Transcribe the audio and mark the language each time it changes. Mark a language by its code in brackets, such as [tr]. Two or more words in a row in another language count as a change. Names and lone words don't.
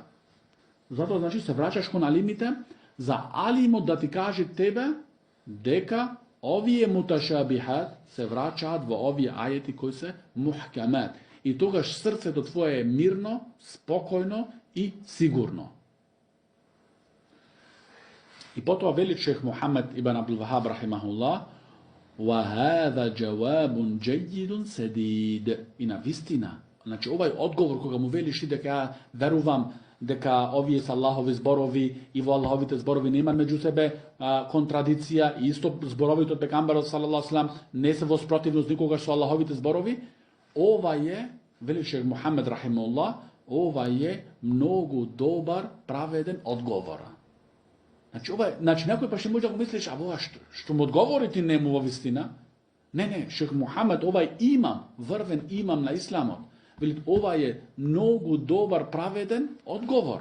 [mk] Затоа, значи, се враќаш кон алимите, за алимот да ти каже тебе дека овие муташабихат се враќаат во овие ајети кои се мухкамат. И тогаш срцето твое е мирно, спокојно и сигурно. И потоа вели шех Мухамед ибн Абдул Вахаб рахимахуллах: [ar] وَهَذَا جَوَابٌ جَيِّدٌ سَدِيدٌ. [mk] И на вистина, значи овај одговор кога му велиш дека верувам дека овие се Аллахови зборови и во Аллаховите зборови нема меѓу себе контрадиција, и исто зборовите од пегамберот [ar] صلى الله عليه وسلم [mk] не се во спротивност никогаш со Аллаховите зборови, ова е, вели шех Мухамед рахимахуллах, ова е многу добар, праведен одговор. Значи некој па ще може да го мислиш, ова што му одговори ти нему во вистина? Не, шех Мухамед, овај имам, врвен имам на исламот, вели ова е многу добар, праведен одговор.